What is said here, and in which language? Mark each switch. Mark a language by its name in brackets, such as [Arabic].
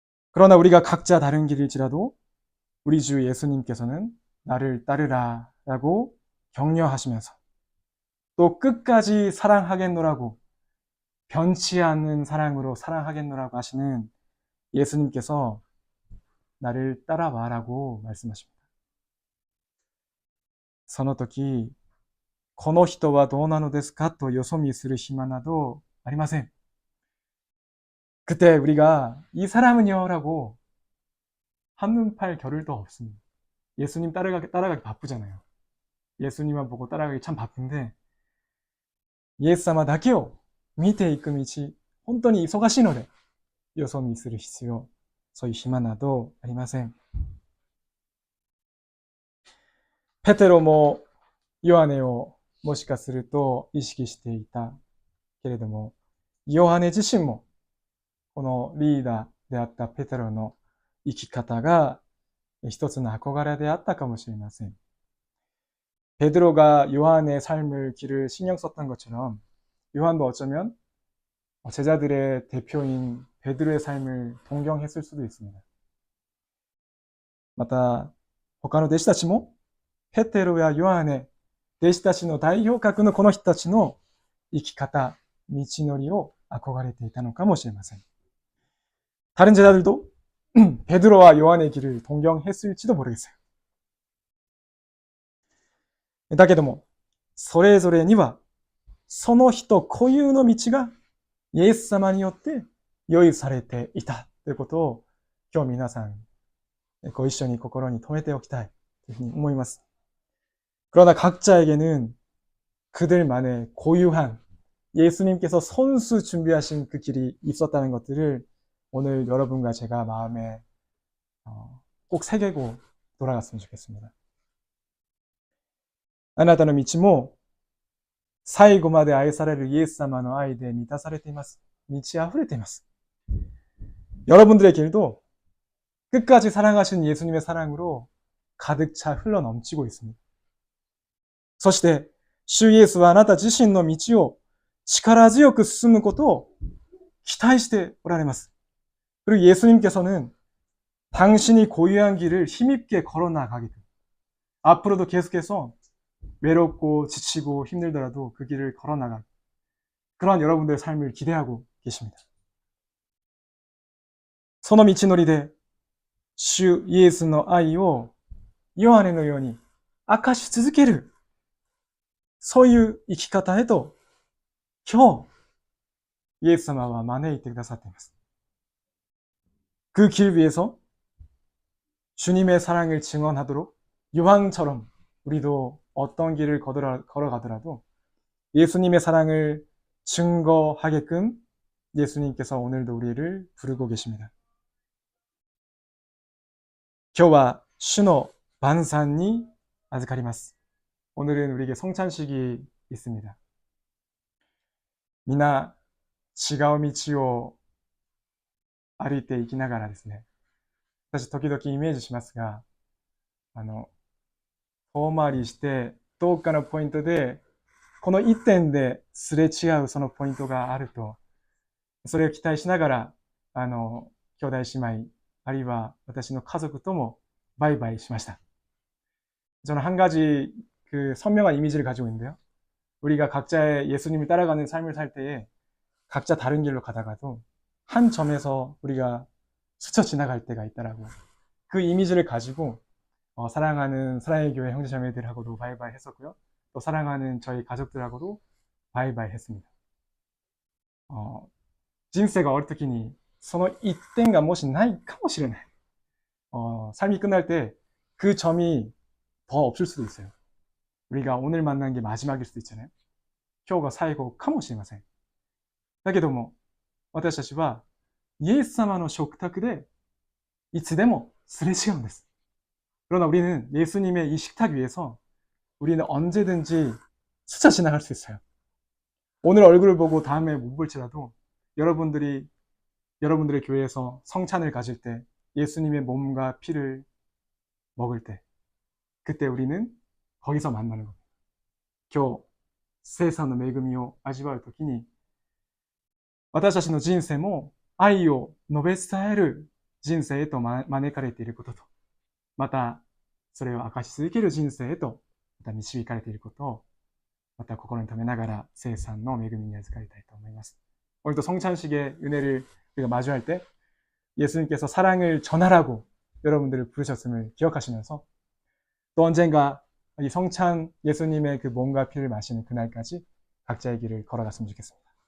[Korean] 그러나 우리가 각자 다른 길일지라도 우리 주 예수님께서는 나를 따르라 라고 격려하시면서 또 끝까지 사랑하겠노라고, 변치 않는 사랑으로 사랑하겠노라고 하시는 예수님께서 나를 따라와라고 말씀하십니다. [Japanese] その時、この人はどうなのですかとよそ見する暇などありません. [Korean] 그때 우리가 이 사람은요 라고 한눈팔 겨를도 없습니다. 예수님 따라가기 바쁘잖아요. 예수님만 보고 따라가기 참 바쁜데, [Japanese] イエス様だけを見ていく道、本当に忙しいので、よそ見する必要、そういう暇などありません。ペテロもヨハネをもしかすると意識していたけれども、ヨハネ自身もこのリーダーであったペテロの生き方が一つの憧れであったかもしれません。 [Korean] 베드로가 요한의 삶을 길을 신경 썼던 것처럼 요한도 어쩌면 제자들의 대표인 베드로의 삶을 동경했을 수도 있습니다. [Japanese] また他の弟子たちもペテロやヨハネ、弟子たちの代表格のこの人たちの生き方、道のりを憧れていたのかもしれません. [Korean] 다른 제자들도 베드로와 요한의 길을 동경했을지도 모르겠어요. [Japanese] だけども、それぞれにはその人固有の道がイエス様によって用意されていたということを今日皆さんご一緒に心に留めておきたいというふうに思います. [Korean] 그러나 각자에게는 그들만의 고유한 예수님께서 손수 준비하신 그 길이 있었다는 것들을 오늘 여러분과 제가 마음에 꼭 새기고 돌아갔으면 좋겠습니다. [Japanese] あなたの道も最後まで愛されるイエス様の愛で満たされています. 満ち溢れています. [Korean] 여러분들의 길도 끝까지 사랑하신 예수님의 사랑으로 가득 차 흘러 넘치고 있습니다. [Japanese] そして主イエスはあなた自身の道を力強く進むことを期待しておられます. [Korean] 그리고 예수님께서는 당신이 고유한 길을 힘있게 걸어나가게끔 앞으로도 계속해서 외롭고 지치고 힘들더라도 그 길을 걸어나갈 그런 여러분들의 삶을 기대하고 계십니다. [Japanese] その道のりで主イエスの愛をヨハネのように明かし続ける、そういう生き方へと今日イエス様は招いてくださっています. [Korean] 그 길 위에서 주님의 사랑을 증언하도록 요한처럼 우리도 어떤 길을 걸어가더라도 예수님의 사랑을 증거하게끔 예수님께서 오늘도 우리를 부르고 계십니다. [Japanese] 今日は主の晩餐に預かります. [Korean] 오늘은 우리에게 성찬식이 있습니다. [Japanese] 皆違う道を歩いていきながらですね、私時々イメージしますが、遠回りして、どっかのポイントで、この一点ですれ違うそのポイントがあると、それを期待しながら、兄弟姉妹、あるいは私の家族ともバイバイしました. [Korean] 저는 한 가지 선명한 이미지를 가지고 있는데요. 우리가 각자의 예수님을 따라가는 삶을 살 때에 각자 다른 길로 가다가도 한 점에서 우리가 스쳐 지나갈 때가 있다라고. 그 이미지를 가지고 사랑하는 사랑의 교회 형제자매들하고도 바이바이 했었고요. 또 사랑하는 저희 가족들하고도 바이바이 했습니다. [Japanese] 人生が終わるときにその一点がもしないかもしれない。 [Korean] 삶이 끝날 때 그 점이 더 없을 수도 있어요. 우리가 오늘 만난 게 마지막일 수도 있잖아요. [Japanese] 今日が最後かもしれません。だけども、私たちはイエス様の食卓でいつでもすれ違うんです. [Korean] 그러나 우리는 예수님의 이 식탁 위에서 우리는 언제든지 스쳐 지나갈 수 있어요. 오늘 얼굴을 보고 다음에 못 볼지라도 여러분들의 교회에서 성찬을 가질 때, 예수님의 몸과 피를 먹을 때, 그때 우리는 거기서 만나는 겁니다. [Japanese] 今日、聖餐の恵みを味わうときに、私たちの人生も愛を述べ伝える人生へと招かれていることと、またそれを明かし続ける人生へとまた導かれていることをまた心に留めながら聖餐の恵みに預かりたいと思います. [Korean] 오늘도 성찬식의 은혜를 우리가 마주할 때 예수님께서 사랑을 전하라고 여러분들을 부르셨음을 기억하시면서 또 언젠가 이 성찬 예수님의 그 몸과 피를 마시는 그날까지 각자의 길을 걸어갔으면 좋겠습니다.